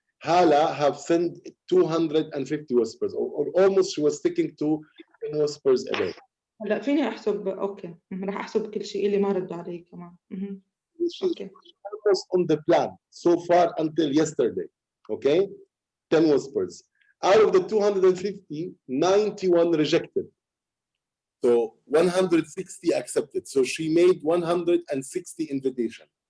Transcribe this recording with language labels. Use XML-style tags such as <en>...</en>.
<en>هالة have sent 250 whispers or almost she was sticking to 10 whispers a day.</en> <ar>هلا فيني احسب. اوكي رح احسب كل شيء اللي ما ردوا علي كمان.</ar> <en>She's okay almost on the plan so far until yesterday. Okay, 10 whispers. Out of the 250, 91 rejected. So 160 accepted. So she made 160 invitations.</en>